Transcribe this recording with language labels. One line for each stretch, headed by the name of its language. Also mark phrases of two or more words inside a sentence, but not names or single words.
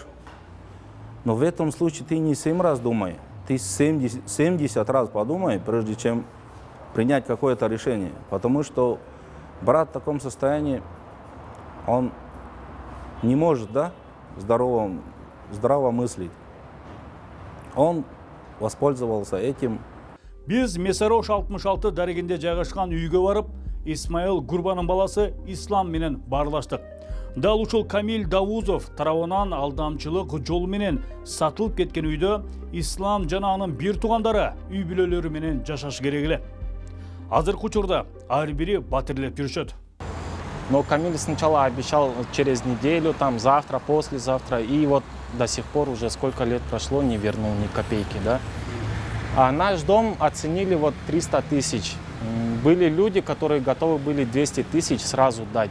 Russian: Но в этом случае ты не 7 раз думай, ты 70 раз подумай, прежде чем принять какое-то решение. Потому что брат в таком состоянии, он не может, да, здраво мыслить. Он воспользовался этим.
Kyrgyz: Биз Месарош 66 дарегинде жайгашкан үйгө барып, Исмаил Гурбанын баласы Ислам менен барлаштык. Дал ушул Камиль Давузов тарабынан алдамчылык жолу менен сатылып кеткен үйдө Ислам жана анын бир туугандары үй бүлөлөрү менен жашаш керек эле. Азыркы учурда ар бири батирлеп жүрүшөт.
Russian: Но Камиль сначала обещал через неделю, там завтра, послезавтра, и вот до сих пор уже сколько лет прошло, не вернул ни копейки, да. А наш дом оценили вот 300 тысяч. Были люди, которые готовы были 200 тысяч сразу дать.